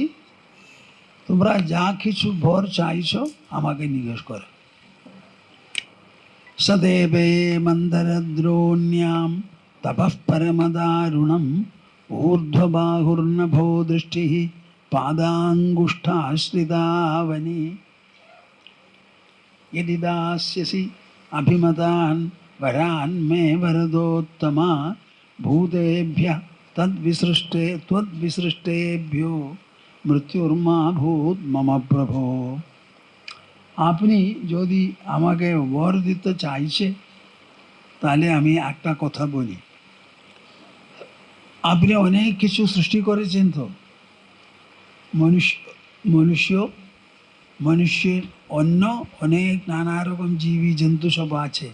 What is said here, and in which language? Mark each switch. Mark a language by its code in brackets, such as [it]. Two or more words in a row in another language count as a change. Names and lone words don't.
[bn] তোমরা যা কিছু ভর চাইছো আমাকে জিজ্ঞেস করো। [sa] সদেবে মন্দরদ্রোণ্যাম তপঃ পরমদারুণম ঊর্ধ্ববাহুর্নভো দৃষ্টি পাদাঙ্গুষ্ঠাশ্রিতাবনি यदि दास्यसि अभिमतान् वरान् मे वरदोत्तमा भूतेभ्यः त्वद्विसृष्टेभ्यो मृत्युर्मा भूत् मम प्रभो। [bn] আপনি যদি আমাকে বর দিতে চাইছে, তাহলে আমি একটা কথা বলি। আপনি অনেক কিছু সৃষ্টি করেছেন, তো মনুষ্যের অন্য অনেক নানা রকম জীবী জন্তু সব আছে।